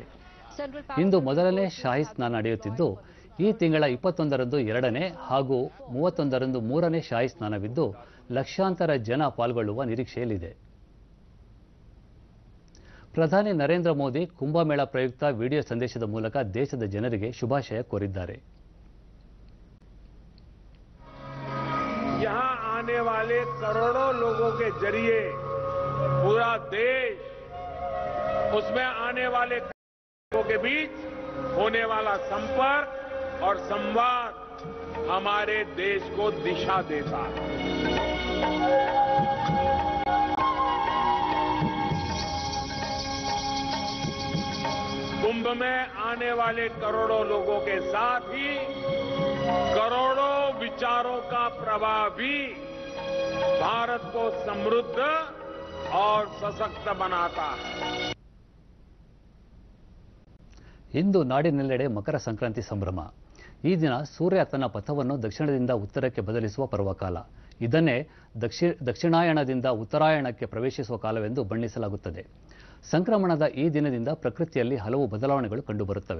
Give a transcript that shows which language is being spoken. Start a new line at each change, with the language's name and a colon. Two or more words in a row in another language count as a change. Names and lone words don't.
Kannada: ಇಂದು ಮೊದಲನೇ ಶಾಹಿ ಸ್ನಾನ ನಡೆಯುತ್ತಿದ್ದು, ಈ ತಿಂಗಳ 21ರಂದು 2ನೇ ಹಾಗೂ 31ರಂದು 3ನೇ ಶಾಹಿ ಸ್ನಾನವಿದ್ದು, ಲಕ್ಷಾಂತರ ಜನ ಪಾಲ್ಗೊಳ್ಳುವ ನಿರೀಕ್ಷೆಯಲ್ಲಿದೆ. ಪ್ರಧಾನಿ ನರೇಂದ್ರ ಮೋದಿ ಕುಂಭಮೇಳ ಪ್ರಯುಕ್ತ ವಿಡಿಯೋ ಸಂದೇಶದ ಮೂಲಕ ದೇಶದ ಜನರಿಗೆ ಶುಭಾಶಯ ಕೋರಿದ್ದಾರೆ.
Hindi: यहाँ आने वाले करोड़ों लोगों के जरिए पूरा देश, उसमें आने वाले लोगों के बीच होने वाला संपर्क और संवाद हमारे देश को दिशा देता है. कुंभ में आने वाले करोड़ों लोगों के साथ ही करोड़ों विचारों का प्रवाह भी भारत को समृद्ध और सशक्त बनाता है.
Kannada: ಇಂದು ನಾಡಿನೆಲ್ಲೆಡೆ ಮಕರ ಸಂಕ್ರಾಂತಿ ಸಂಭ್ರಮ. ಈ ದಿನ ಸೂರ್ಯ ತನ್ನ ಪಥವನ್ನು ದಕ್ಷಿಣದಿಂದ ಉತ್ತರಕ್ಕೆ ಬದಲಿಸುವ ಪರ್ವಕಾಲ. ಇದನ್ನೇ ದಕ್ಷಿಣಾಯಣದಿಂದ ಉತ್ತರಾಯಣಕ್ಕೆ ಪ್ರವೇಶಿಸುವ ಕಾಲವೆಂದು ಬಣ್ಣಿಸಲಾಗುತ್ತದೆ. ಸಂಕ್ರಮಣದ ಈ ದಿನದಿಂದ ಪ್ರಕೃತಿಯಲ್ಲಿ ಹಲವು ಬದಲಾವಣೆಗಳು ಕಂಡುಬರುತ್ತವೆ.